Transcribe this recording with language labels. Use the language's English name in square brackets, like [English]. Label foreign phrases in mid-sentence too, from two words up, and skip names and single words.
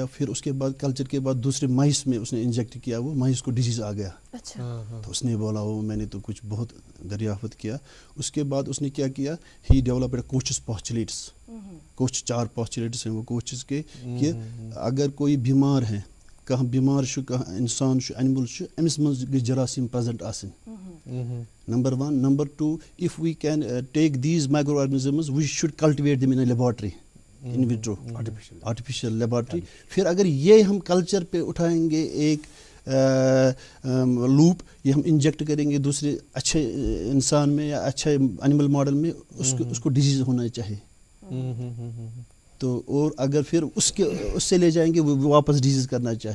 [Urdu] پھر اس کے بعد کلچر کے بعد دوسرے مائس میں اس نے انجیکٹ کیا, وہ مائس کو ڈیزیز آ گیا. اچھا. تو اس نے بولا وہ میں نے تو کچھ بہت دریافت کیا. اس کے بعد اس نے کیا کیا, [English] he developed Koch's postulates. [Urdu] کچھ 4 پاسچولیٹس ہیں وہ کوچز کے کہ اگر کوئی بیمار ہے, [Kashmiri] کہاں بیمار چھُ کانٛہہ انسان چھُ اینمل چھُ أمِس منٛز گژھِ جراثیم پریزنٹ آسٕنۍ. [Urdu] نمبر 1. [English] نمبر 2, if we can take these microorganisms we should cultivate them in a laboratory, in vitro, artificial laboratory. [Urdu] پھر اگر یہ ہم کلچر پہ اٹھائیں گے ایک لوپ, یہ ہم انجیکٹ کریں گے دوسرے اچھے انسان میں یا اچھے [English] animal model [Urdu] میں, اس کو ڈیزیز ہونا چاہیے. تو اور اگر پھر اس سے لے جائیں گے وہ واپس ڈیزیز کرنا چاہے.